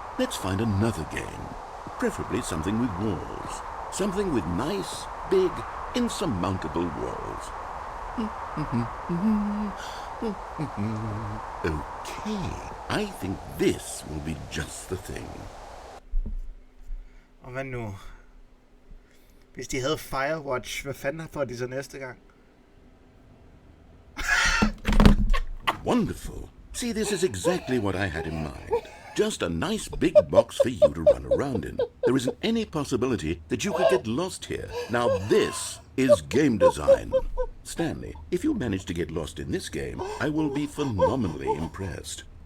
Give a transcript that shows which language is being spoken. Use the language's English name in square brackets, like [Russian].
[English] Let's find another game. Preferably something with walls. Something with nice, big... insurmountable walls. Okay, I think this will be just the thing. [Danish] Og hvad nu? Hvis de havde Firewatch, hvad fanden får de så næste gang? [English] Wonderful. See, this is exactly what I had in mind. Just a nice big box for you to run around in. There isn't any possibility that you could get lost here. Now this is game design. Stanley, if you manage to get lost in this game, I will be phenomenally impressed.